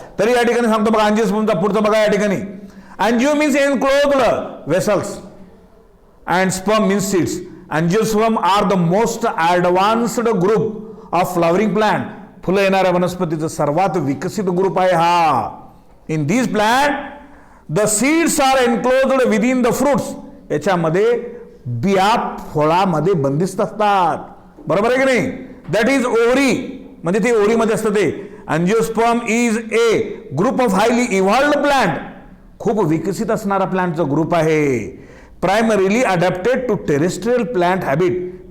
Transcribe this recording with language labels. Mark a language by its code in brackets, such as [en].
[mr] तरी या ठिकाणी सांगतो बघा अँजिओस्पर्मचा पुढचं बघा या ठिकाणी. [en] Angio means enclosed vessels and sperm means seeds. Angiosperm are the most advanced group of flowering plant. [mr] फुलं येणाऱ्या वनस्पतीचं सर्वात विकसित ग्रुप आहे हा. [en] In this plant the seeds are enclosed within the fruits. [mr] याच्यामध्ये बिया फळामध्ये बंदिस्त असतात. बरोबर आहे की नाही. [en] that is ovary, [mr] म्हणजे ते ओव्हरीमध्ये असतं ते. [en] Angiosperm is a group of highly evolved plant. [mr] खूप विकसित असणारा प्लांटचा ग्रुप आहे. [en] Primarily adapted to terrestrial plant habit.